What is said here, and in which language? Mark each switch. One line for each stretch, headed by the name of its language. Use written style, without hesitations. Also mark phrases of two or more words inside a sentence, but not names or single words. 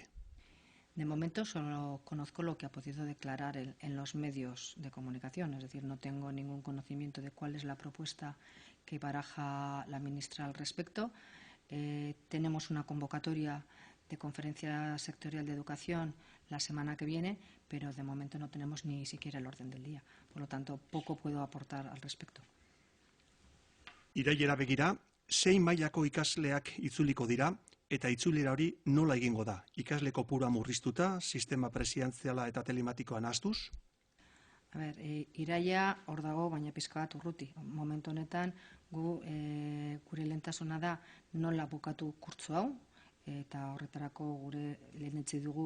Spanish: De momento solo conozco lo que ha podido declarar en los medios de comunicación, es decir, no tengo ningún conocimiento de cuál es la propuesta que baraja la ministra al respecto. Tenemos una convocatoria de conferencia sectorial de educación la semana que viene, pero de momento no tenemos ni siquiera el orden del día. Por lo tanto, poco puedo aportar al respecto.
Basque: Irailera begira, 6 mailako ikasleak itzuliko dira, eta itzulera hori nola egingo da? Ikasle kopurua murriztuta, sistema presidenziala eta telematikoa nahastuz? A ber, iraila hor dago, baina pizka bat urruti. Momentu honetan, gure lehentasuna da nola bukatu kurtso hau, eta horretarako lehenetxe dugu